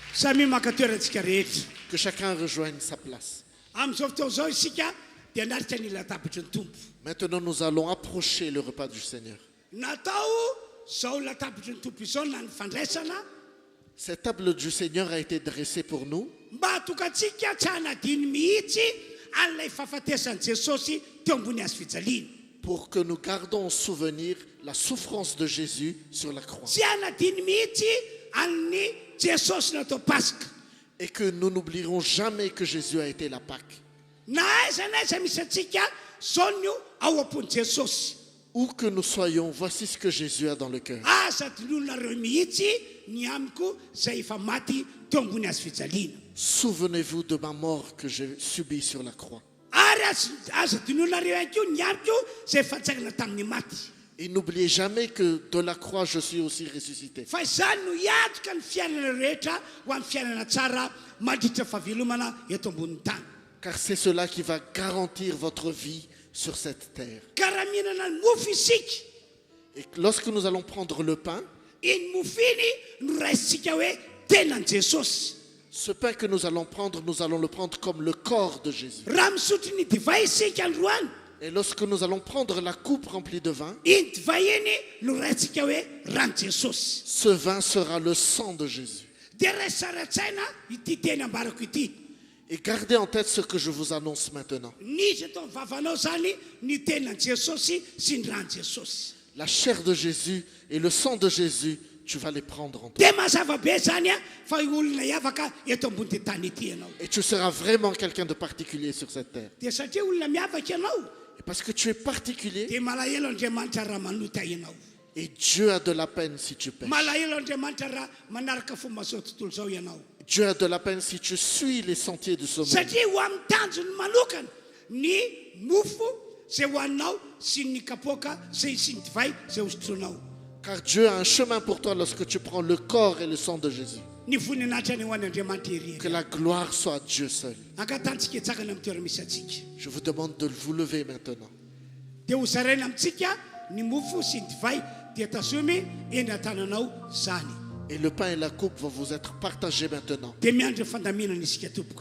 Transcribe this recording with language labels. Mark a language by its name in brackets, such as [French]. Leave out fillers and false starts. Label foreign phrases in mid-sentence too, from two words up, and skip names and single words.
[Malagasy] samy maka toerantsika rehetra [French] Que chacun rejoigne sa place. [Malagasy] amin'izao fotoana zao isika dia naritra ny latabatra ny tompo [French] Maintenant, nous allons approcher le repas du Seigneur. [Malagasy] natao zao latabatra ny tompo izao na ny fandraisana [French] Cette table du Seigneur a été dressée pour nous [Malagasy] mba hatokantsika tsy hanadiny mihitsy an'ilay fahafatesan'i jesosy teo ambony azo fijaliana [French] pour que nous gardons en souvenir la souffrance de Jésus sur la croix. [Malagasy] tsy hanadiny mihitsy amin'ny jesosy natao pasika [French] Et que nous n'oublierons jamais que Jésus a été la Pâque. [Malagasy] na aiza na aiza misy antsika zao ny ao am-pony jesosy [French] Où que nous soyons, voici ce que Jésus a dans le cœur. [Malagasy] aza dinonareo mihitsy ny amiko zay efa maty teo ambony azo fijaliana [French] Souvenez-vous de ma mort que j'ai subie sur la croix. [Malagasy] ary aza dinonareo ihany ko ny amiko zay efa tsakana tamin'ny maty [French] Et n'oubliez jamais que de la croix, je suis aussi ressuscité. [Malagasy] fa izany no hiatrika ny fiainana rehetra ho amin'ny fiainana tsara mandritra fahavelomana eto ambonin'ny tany [French] Car c'est cela qui va garantir votre vie sur cette terre. [Malagasy] ka raha mihinana ny mofo isika [French] Et lorsque nous allons prendre le pain, [Malagasy] iny mofo iny no raisitsika hoe tenan'i jesosy [French] ce pain que nous allons prendre, nous allons le prendre comme le corps de Jésus. [Malagasy] raha misotro ny divay isika androany [French] Et lorsque nous allons prendre la coupe remplie de vin, [Malagasy] iny divay iny no raintsika hoe rano jesosy [French] ce vin sera le sang de Jésus. [Malagasy] dia ray saratsaina ity teny ambarako ity [French] Et gardez en tête ce que je vous annonce maintenant. [Malagasy] nisy atao mivavanao zany ny tenan'i jesosy sy ny rano jesosy [French] La chair de Jésus et le sang de Jésus, tu vas les prendre en toi. [Malagasy] dia mazava be zany a fa olona hiavaka eto ambony ty tany ity ianao [French] Et tu seras vraiment quelqu'un de particulier sur cette terre. [Malagasy] dia satria olona miavaka ianao [French] Et parce que tu es particulier, [Malagasy] dia malahelo andriamanitra raha manota ianao [French] et Dieu a de la peine si tu pèches. [Malagasy] malahelo andriamanitra raha manaraka fomba zao tontolo zao ianao [French] Dieu a de la peine si tu suis les sentiers de ce monde. [Malagasy] satria ho amin'ny tanjony manokana ny mofo zay hoaninao sy ny kapoaka zay sy ny divay zay hosotronao [French] Car Dieu a un chemin pour toi lorsque tu prends le corps et le sang de Jésus. [Malagasy] ny voninahitra ny ho an'ny andriamanitra [French] Que ery la gloire soit à Dieu seul. [Malagasy] ankatantsika etsakana amin'ny toerana misy atsika [French] Je vous demande de vous lever maintenant. [Malagasy] dia ho zaraina amintsika ny mofo sy ny divay dia tazomy eny an-tananao zany [French] Et le pain et la coupe vont vous être partagés maintenant. [Malagasy] dia miandry fandaminana isika tompoko